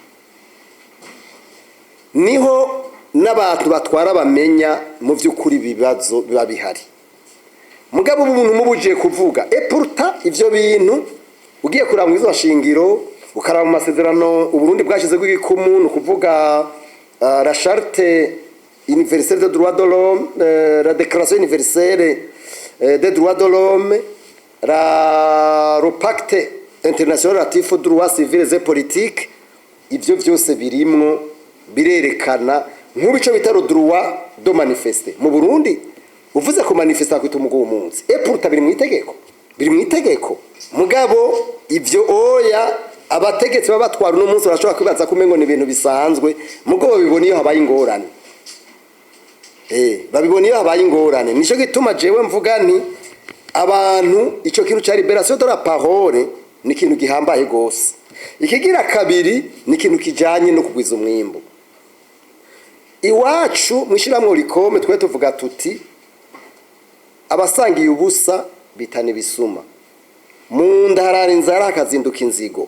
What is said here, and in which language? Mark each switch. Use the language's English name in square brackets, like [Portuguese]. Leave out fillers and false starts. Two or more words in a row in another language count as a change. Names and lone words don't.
[Rundi] Niho n'abantu batwara bamenya mu by'ukuri bibazo biba bihari. Mugabo umuntu mubuje kuvuga pourtant ivyo bintu ugiye kuraba mu izo shingiro, ukaraba mu masezerano Uburundi bwashize gw'ikumu, no kuvuga la charte universelle des droits de l'homme, la déclaration universelle des droits de l'homme, le pacte international relatif aux droits civils et politiques. Ivyo byose birimwo birerekana nk'ubico bitaro [French] droit de manifester. [Rundi] Mu Burundi uvuze ko manifesta kwita umugo umunsi pourtant biri mu itegeko, biri mu itegeko. Mugabo ivyo oya abategetsi babatwara no munsi barashobora kwibaza kumengo ni ibintu bisanzwe, mugabo bibona iyo habaye ingorane. Babibona iyo habaye ingorane. Nico gituma jewe mvuga nti abantu ico kintu cya [French] liberation de la parole [Rundi] ni kintu gihambaye gose. Ikigira kabiri ni kintu kijanye no kugwiza umwimbo. Iwacu mwishiramwo rikome twe tuvuga tuti abasangiye ubusa bitana ibisuma, mu ndarara inzara hakazinduka inzigo.